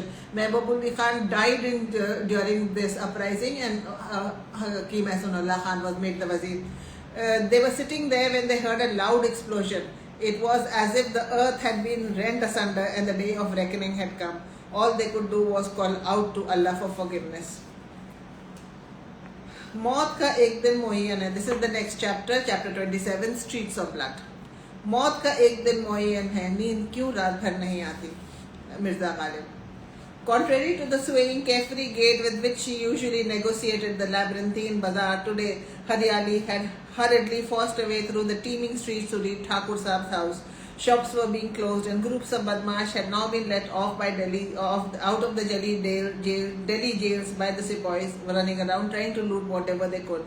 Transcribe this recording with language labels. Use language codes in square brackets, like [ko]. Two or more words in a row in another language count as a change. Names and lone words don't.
[en] Mehboob Ali Khan died during this uprising, and Hakim Ehsanullah Khan was made the Wazir. They were sitting there when they heard a loud explosion. It was as if the earth had been rent asunder and the day of reckoning had come. All they could do was call out to Allah for forgiveness. [ur] موت کا ایک دن معین ہے. [en] This is the next chapter, chapter 27, Streets of Blood. [ur] موت کا ایک دن معین ہے. نیند کیوں رات بھر نہیں آتی? [en] Mirza Ghalib. Contrary to the swaying carefree gait with which she usually negotiated the labyrinthine bazaar, today Haryali had hurriedly forced a way through the teeming streets to reach Thakur Saab's house. Shops were being closed and groups of Badmash had now been let off by out of the Delhi jails by the sepoys running around trying to loot whatever they could.